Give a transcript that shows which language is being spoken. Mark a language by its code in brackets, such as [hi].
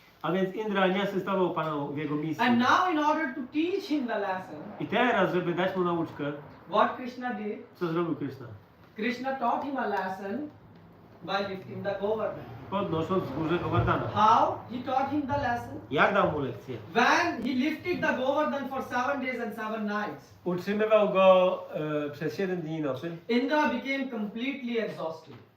[pl] A więc Indra nie asystował Panu w jego misji. [en] And now in order to teach him the lesson, [pl] I teraz, żeby dać mu nauczkę, [en] what Krishna did, [pl] co zrobił Krishna? [en] Krishna taught him a lesson by lifting the Govardhana. [pl] Podnosząc wzgórze Govardhana. [en] How? He taught him the lesson. [pl] Jak dał mu lekcję? [en] When he lifted the Govardhan for 7 days and 7 nights, [pl] Utrzymywał go przez 7 dni i nocy. [en] Indra became completely exhausted.